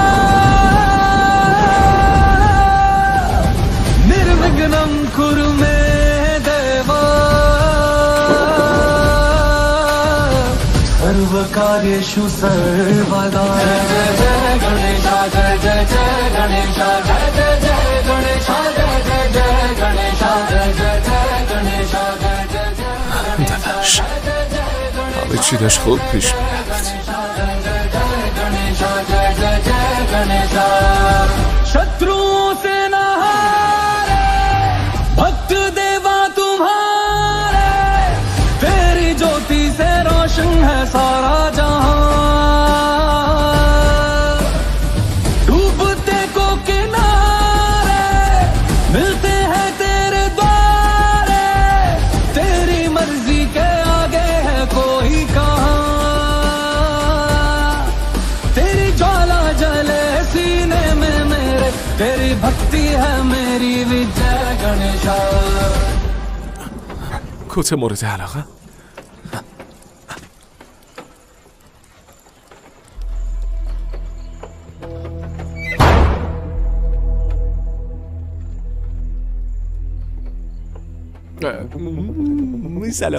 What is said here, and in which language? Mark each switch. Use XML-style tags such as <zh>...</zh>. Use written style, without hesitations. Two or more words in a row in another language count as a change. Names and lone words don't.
<sa>निर्विघ्नं कुरु मे देव सर्वकार्येषु सर्वदा।</sa> <hi>जय जय जय गणेश जय जय जय गणेश जय जय जय गणेश जय जय जय गणेश</hi> <fa>داداش همه چی داشت خوب پیش میرفت.</fa> <hi>शत्रुओं से न हारे भक्त देवा तुम्हारे तेरी ज्योति से रोशन है सारा जहां। डूबते को किनारे मिलते हैं तेरे द्वारे मर्जी के आगे है कोई कहाँ तेरी ज्वाला जले सीने में मेरे तेरी भक्ति है मेरी विजय गणेशा</hi> <fa>کت مورد علاقه سلام</fa>